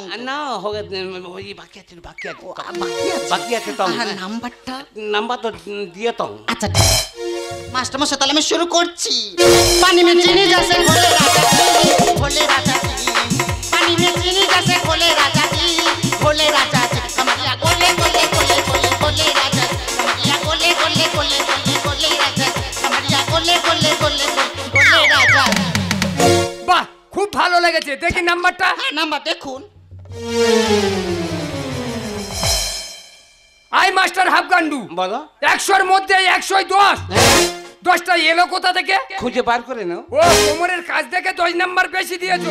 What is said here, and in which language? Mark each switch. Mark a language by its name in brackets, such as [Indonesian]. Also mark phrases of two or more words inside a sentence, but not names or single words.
[Bangla] না হবে, ওই বাকি আছে, বাকি আছে, বাকি আছে। বাকি আছে তং। আর নাম্বারটা নাম্বার তো দিয়ে তং। আচ্ছা মাস্টার মশাই তাহলে আমি শুরু করছি। [Hindi] पानी मे चीनी जैसे घोले राजा जी, घोले राजा जी। पानी मे चीनी जैसे घोले राजा जी, घोले राजा जी। कमरिया गोले गोले गोले गोले गोले राजा जी। कमरिया गोले गोले गोले गोले गोले राजा जी। कमरिया गोले गोले गोले गोले राजा जी। [Bangla] বাহ, খুব ভালো লেগেছে। দেখি নাম্বারটা। হ্যাঁ নাম্বার দেখুন। আই মাস্টার হাফ গান্ডু বলো। 100-র মধ্যে 110। 10টা এলো কোথা থেকে? খুঁজে বার করে নাও। ও কোমরের কাজ দেখে 10 নাম্বার বেশি দিয়েছো।